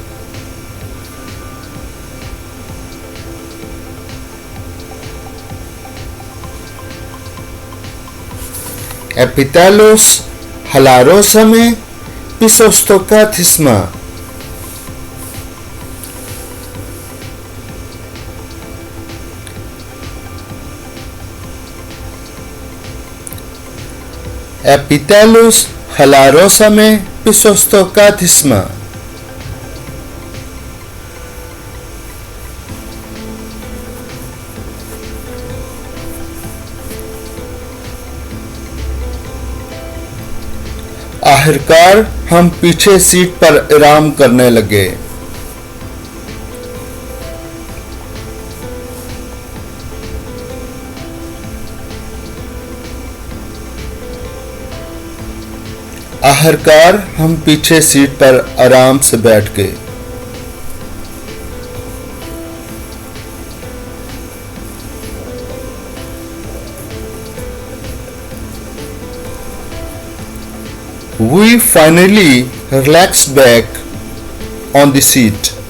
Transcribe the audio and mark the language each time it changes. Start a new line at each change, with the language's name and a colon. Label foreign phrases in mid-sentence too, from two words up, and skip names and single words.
Greek: Επιτέλους χαλαρώσαμε πίσω στο κάθισμα. Επιτέλους χαλαρώσαμε πίσω στο κάθισμα.
Urdu: آخرکار ہم پیچھے سیٹ پر آرام کرنے لگے. آخرکار ہم پیچھے سیٹ پر آرام سے بیٹھ گئے.
English: We finally relaxed back on the seat.